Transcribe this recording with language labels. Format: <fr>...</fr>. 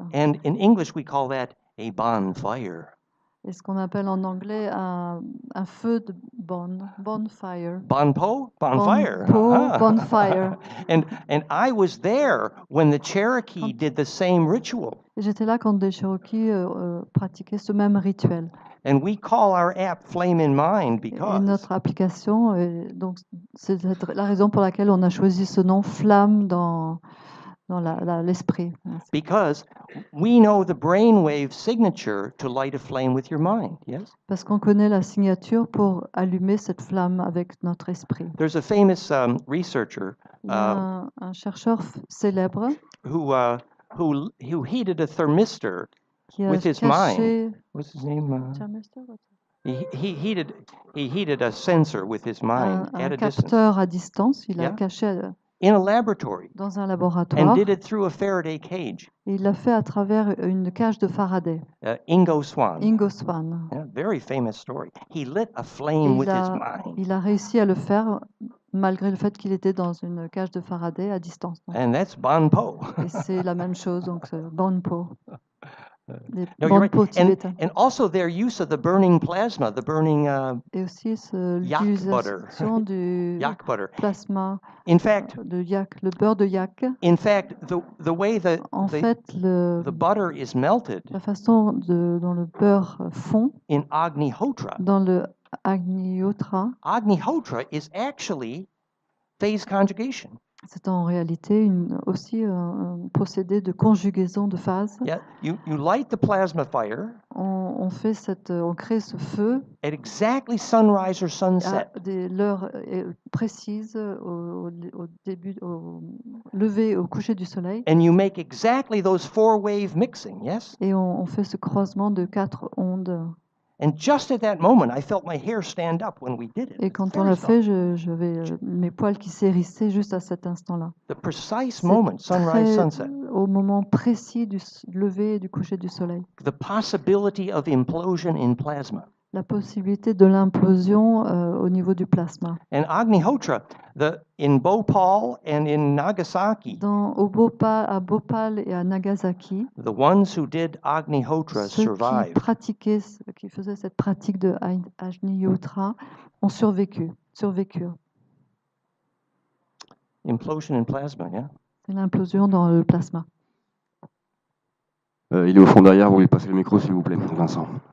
<en>And in English, we call that a bonfire.</en> <fr>Et ce qu'on appelle en anglais un feu de bonfire.</fr> <en>Bonpo? Bonfire. Bonfire. And I was there when the Cherokee did the same ritual.</en> <fr>J'étais là quand des Cherokees pratiquaient ce même rituel.</fr> <en>And we call our app Flame in Mind because.</en> <fr>Et notre application, donc c'est la raison pour laquelle on a choisi ce nom Flamme dans l'esprit.</fr> <en>Because we know the brainwave signature to light a flame with your mind, yes?</en> <fr>Parce qu'on connaît la signature pour allumer cette flamme avec notre esprit.</fr> <en>There's a famous researcher.</en> <fr>Il y a un chercheur célèbre</fr> <en>who heated a thermistor with his mind. What's his name? He heated a sensor with his mind at a distance.</en> <fr>Un capteur à distance, il a caché</fr> <en>in a laboratory,</en> <fr>dans un laboratoire.</fr> <en>And did it through a Faraday cage.</en> <fr>Et il l'a fait à travers une cage de Faraday.</fr> <en>Ingo Swann. Ingo Swann. Yeah, very famous story. He lit a flame with his mind.</en> <fr>Il a réussi à le faire malgré le fait qu'il était dans une cage de Faraday à distance.</fr> <en>And that's Bonpo.</en> <fr>Et c'est la même chose, donc Bonpo.</fr> <en>No, you're right. And also their use of the burning plasma, the burning</en> <fr>et aussi</fr> <en>yak butter.</en> <fr>Du</fr> <en>yak butter. Plasma. In fact,</en> <fr>de yak, le beurre de yak.</fr> <en>In fact, the way that the butter is melted.</en> <fr>La façon dont le beurre fond.</fr> <en>In Agnihotra.</en> <fr>Dans le Agnihotra.</fr> <en>Agnihotra is actually phase conjugation.</en> <fr>C'est en réalité aussi un procédé de conjugaison de phase.</fr> <en>Yeah, you light the plasma fire.</en> <fr>On crée ce feu.</fr> <en>At exactly sunrise or sunset.</en> <fr>À des heures précises au début, au lever, au coucher du soleil.</fr> <en>And you make exactly those 4-wave mixing, yes?</en> <fr>Et on fait ce croisement de 4 ondes.</fr> <en>And just at that moment, I felt my hair stand up when we did it.</en> <fr>Et quand on l'a fait, j'avais mes poils qui s'hérissaient juste à cet instant-là.</fr> <en>The precise moment, sunrise, sunset.</en> <fr>Au moment précis du lever et du coucher du soleil.</fr> <en>The possibility of implosion in plasma.</en> <fr>La possibilité de l'implosion au niveau du plasma.</fr> <en>And Agnihotra, in Bhopal and in Nagasaki.</en> <fr>À Bhopal et à Nagasaki.</fr> <en>The ones who did Agnihotra survived.</en> <fr>Qui faisaient cette pratique de Agnihotra ont survécu.</fr> <en>Implosion in plasma, yeah.</en> <fr>C'est l'implosion dans le plasma. Il est au fond derrière, vous lui passez le micro s'il vous plaît, Vincent.</fr>